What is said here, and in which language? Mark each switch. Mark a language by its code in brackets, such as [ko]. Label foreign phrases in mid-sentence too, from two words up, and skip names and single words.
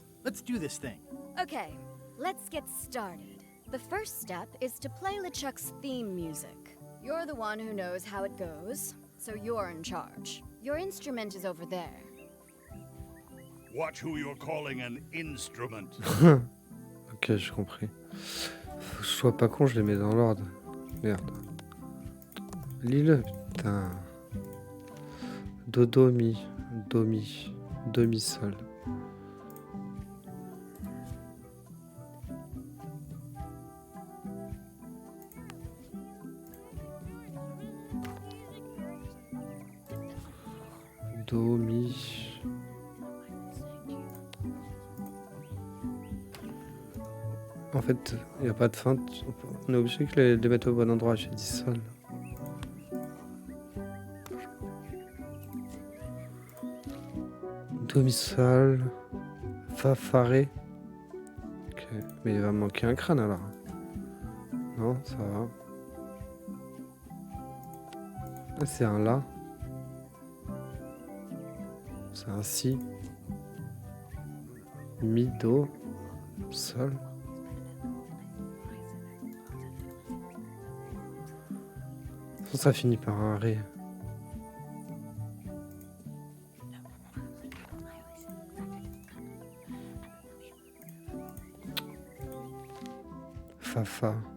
[en] Let's do this thing. Okay, let's get started. The first step is to play LeChuck's theme music. You're the one who knows how it goes, so you're in charge. Your instrument is over there. Watch who you're calling an instrument. [fr] Ok, j'ai compris. Faut que je sois pas con, je les mets dans l'ordre. Merde. Lis-le, putain. Do, do, mi, do, mi, sol. Do, mi. En fait, il n'y a pas de feinte. On est obligé de les mettre au bon endroit. J'ai dit sol. Do, mi, sol. Fa, fa, ré. Ok. Mais il va me manquer un crâne alors. Non, ça va. Ah, c'est un la. C'est un si. Mi, do, sol. Ça finit par un ré. Fa, fa.